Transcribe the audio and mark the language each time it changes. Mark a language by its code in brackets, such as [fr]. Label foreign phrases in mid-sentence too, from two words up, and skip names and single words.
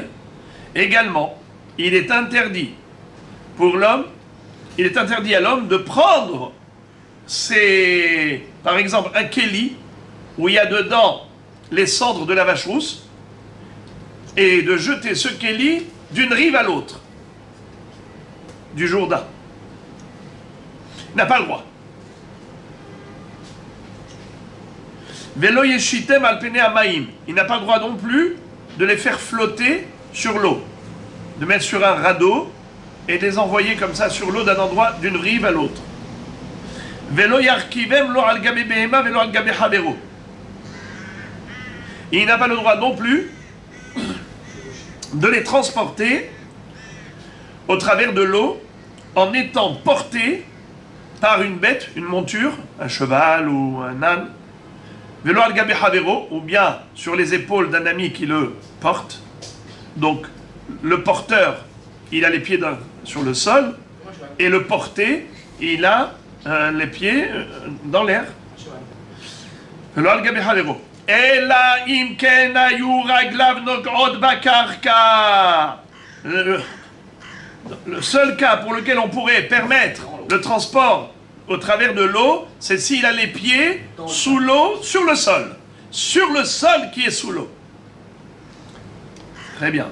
[fr] Également, il est interdit pour l'homme, il est interdit à l'homme de prendre par exemple, un kéli où il y a dedans les cendres de la vache rousse et de jeter ce kéli d'une rive à l'autre du Jourdain. Il n'a pas le droit. [he] ולא ישיטם על פני המים. [fr] Il n'a pas le droit non plus de les faire flotter sur l'eau, de mettre sur un radeau et de les envoyer comme ça sur l'eau d'un endroit, d'une rive à l'autre. [he] ולא ירכיבם לא על גבי בהמה ולא על גבי חברו. [fr] Il n'a pas le droit non plus de les transporter au travers de l'eau en étant porté par une bête, une monture, un cheval ou un âne, [he] ולא על גבי חברו, [fr] ou bien sur les épaules d'un ami qui le porte. Donc, le porteur, il a les pieds sur le sol, et le porté, il a les pieds dans l'air. [he] ולא על גבי חברו. אלא אם כן היו רגליו נוגעות בקרקע. [fr] Le seul cas pour lequel on pourrait permettre le transport au travers de l'eau, c'est s'il a les pieds sous l'eau, sur le sol. Sur le sol qui est sous l'eau. Très bien.